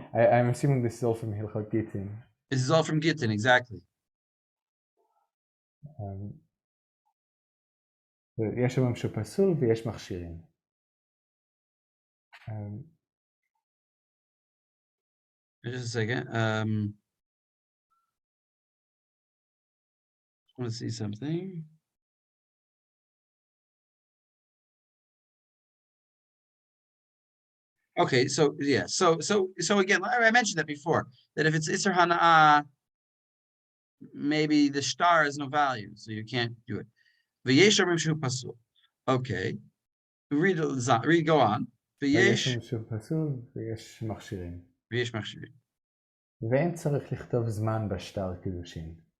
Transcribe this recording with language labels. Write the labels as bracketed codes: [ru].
[en] I'm assuming this is all from Hilchot Gittin. This is all from Gittin, exactly. [he] יש אומרים שהוא פסול ויש מכשירים. [en] Just a second. I want to see something. Okay, so yeah, so again, I mentioned that before, that if it's Isser Hana'ah, maybe the star has no value, so you can't do it. [he] V'yesh omrim shu pasul. [en] Okay, read, go on. [he] ויש אומרים שהוא פסול ויש מכשירים. ויש מכשירים. ואין צריך לכתוב זמן בשטר קידושין.